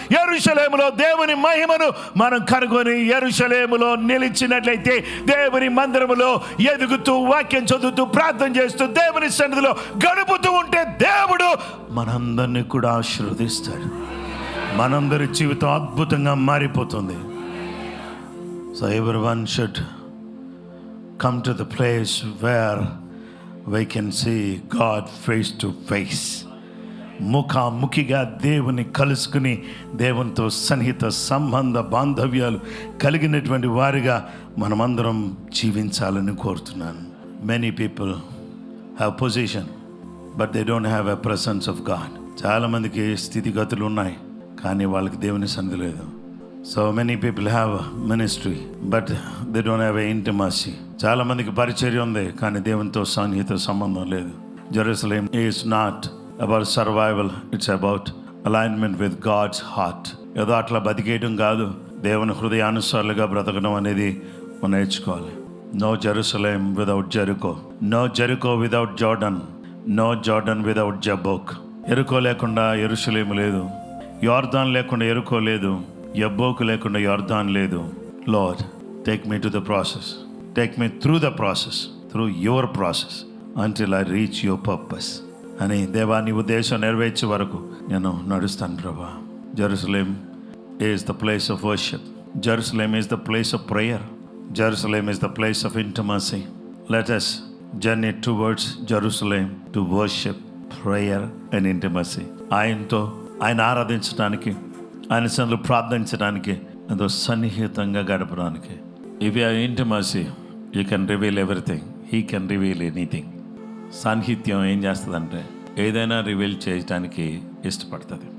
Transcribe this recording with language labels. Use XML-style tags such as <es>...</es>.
<te>యెరూషలేములో దేవుని మహిమను మనం కనుగొని యెరూషలేములో నిలిచినట్లయితే దేవుని మందిరములో ఎదుగుతూ, వాక్యం చదువుతూ, ప్రార్థన చేస్తూ, దేవుని సన్నిధిలో గడుపుతూ ఉంటే దేవుడు మనందరినీ కూడా ఆశీర్వదిస్తాడు. మనందరి జీవితం అద్భుతంగా మారిపోతుంది.</te> <en>So everyone should come to the place where we can see God face to face.</en> <te>ముఖాముఖిగా దేవుని కలుసుకుని దేవునితో సన్నిహిత సంబంధ బాంధవ్యాలు కలిగినటువంటి వారిగా మనమందరం జీవించాలని కోరుతున్నాను.</te> <en>Many people have position but they don't have a presence of God.</en> <te>చాలామందికి స్థితిగతులు ఉన్నాయి కానీ వాళ్ళకి దేవుని సన్నిధి లేదు.</te> <en>So many people have ministry but they don't have a intimacy.</en> <te>చాలామందికి పరిచర్య ఉంది కానీ దేవునితో సన్నిహిత సంబంధం లేదు.</te> <en>Jerusalem is not about survival, it's about alignment with God's heart.</en> <te>ఏదో అట్లా బతికేయడం కాదు, దేవుని హృదయానుసారులుగా బ్రతకడం అనేది మనం నేర్చుకోవాలి.</te> <en>No Jerusalem without Jericho, no Jericho without Jordan, no Jordan without Jabbok.</en> <te>ఎరుకో లేకుండా యెరూషలేము లేదు, యోర్దాన్ లేకుండా ఎరుకో లేదు, యబ్బోకు లేకుండా యోర్దాన్ లేదు.</te> <en>Lord, take me to the process, take me through the process, through your process until I reach your purpose</en> <te>అని దేవా నీ ఉద్దేశం నెరవేర్చే వరకు నేను నడుస్తాను ప్రభా.</te> <en>Jerusalem is the place of worship. Jerusalem is the place of prayer. Jerusalem is the place of intimacy. Let us journey towards Jerusalem to worship, prayer and intimacy.</en> <te>ఆయనతో ఆయన ఆరాధించడానికి, ఆయన సన్నిధిలో ప్రార్థించడానికి, ఎంతో సన్నిహితంగా గడపడానికి.</te> <en>If you have intimacy you can reveal everything, he can reveal anything.</en> <te>సాన్నిహిత్యం ఏం చేస్తుందంటే ఏదైనా రివీల్ చేయడానికి ఇష్టపడుతుంది.</te>